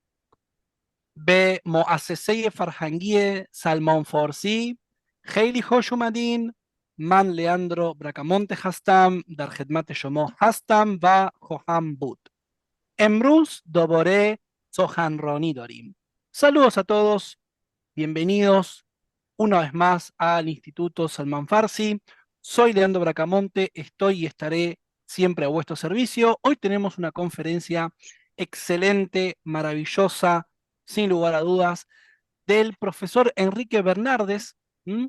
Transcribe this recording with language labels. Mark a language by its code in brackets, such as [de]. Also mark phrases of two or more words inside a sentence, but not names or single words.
[fa] به مؤسسه فرهنگی سلمان فارسی خیلی خوش اومدین. من لیاندرو براکامونته هستم، در خدمت شما هستم و خواهم بود. امروز دوباره سخنرانی داریم. [es] Saludos a todos, bienvenidos una vez más al Instituto Salman Farsi. Soy Leandro Bracamonte, estoy y estaré siempre a vuestro servicio. Hoy tenemos una conferencia excelente, maravillosa, sin lugar a dudas, del profesor Enrique Bernardes, ¿m?